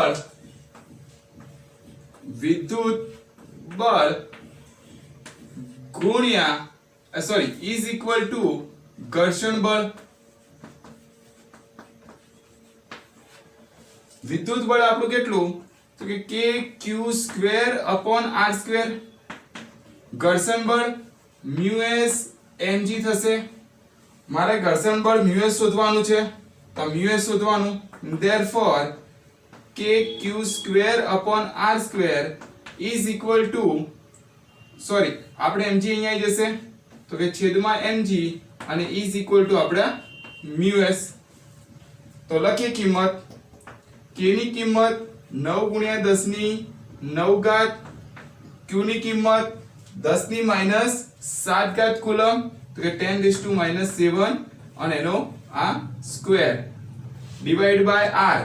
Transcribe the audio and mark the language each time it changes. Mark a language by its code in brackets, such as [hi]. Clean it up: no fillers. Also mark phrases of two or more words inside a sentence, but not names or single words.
[gu] બળ ગુણ્યા [en] is equal to [gu] ઘર્ષણ બળ વિદ્યુત બળ આપણું કેટલું તો કે kq²/r². ઘર્ષણ બળ μs mg થશે મારે ઘર્ષણ બળ μs શોધવાનું છે, તો μs શોધવાનું, [en] therefore kq² upon r² is equal to, [gu] સોરી આપણે mg અહીંયા આવી જશે, તો કે છેદમાં mg અને [en] is equal to [gu] આપણે μs. તો લખીએ કિંમત, k ની કિંમત 9 ગુણ્યા 10 ની 9 ઘાત, q ની કિંમત 10 ની માઈનસ 7 ઘાત કુલમ, તો કે 10⁻⁻7 અને એનો આ સ્ક્વેર [en] divide by [gu] r.